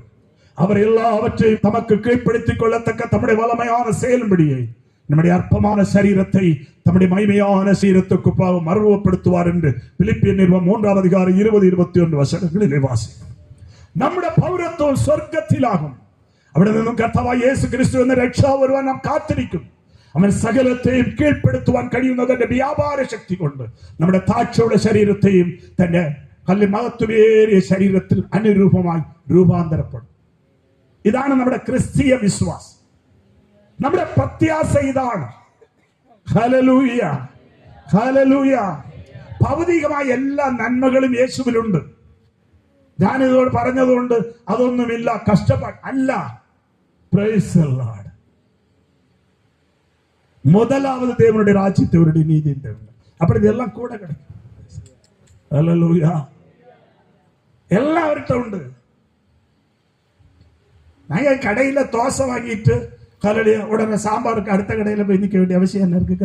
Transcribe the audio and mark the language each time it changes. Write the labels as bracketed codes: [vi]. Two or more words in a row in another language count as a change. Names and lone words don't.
[ta] அவர் எல்லாவற்றையும் தமக்கு கீழ்ப்படுத்திக் கொள்ளத்தக்க தம்முடைய வல்லமையான செயல்படியை நம்முடைய அற்பமான சரீரத்தை தம்முடைய மகிமையான சரீரத்துக்கு மறுரூபப்படுத்துவார் என்று பிலிப்பியர் நிருபம் 3-ாம் அதிகாரம் 20-21 வசனங்களில் வாசிக்கிறோம். நம்முடைய பௌரத்துவம் சொர்க்கத்திலாகும். [ml] അവിടെ നിന്നും കർത്താവായ യേശു ക്രിസ്തു എന്ന രക്ഷാവ് വരുവാൻ നാം കാത്തിരിക്കും. അവൻ സകലത്തെയും കീഴ്പ്പെടുത്തുവാൻ കഴിയുന്ന തന്റെ വ്യാപാര ശക്തി കൊണ്ട് നമ്മുടെ താഴ്ചയുള്ള ശരീരത്തെയും തന്റെ മഹത്വമേറിയ ശരീരത്തിൽ അനുരൂപമായി രൂപാന്തരപ്പെടും. ഇതാണ് നമ്മുടെ ക്രിസ്തീയ വിശ്വാസം. നമ്മുടെ പ്രത്യാശ ഇതാണ്. ഹല്ലേലൂയ, ഹല്ലേലൂയ. ഭൗതികമായ എല്ലാ നന്മകളും യേശുവിലുണ്ട്. ഞാനിതോട് പറഞ്ഞതുകൊണ്ട് അതൊന്നുമില്ല, കഷ്ടപ്പാട് അല്ല. [en] Praise the Lord. [ta] முதலாவது தேவனுடைய ராஜ்யத்தவருடைய நீதி அப்படி இதெல்லாம் கூட கிடைக்கும். ஹல்லேலூயா. எல்லாவற்ற உண்டு. நாங்க கடையில தோசை வாங்கிட்டு ஹல்லேலூயா உடனே சாம்பாருக்கு அடுத்த கடையில போய் நிக்க வேண்டிய அவசியம் என்ன இருக்கு?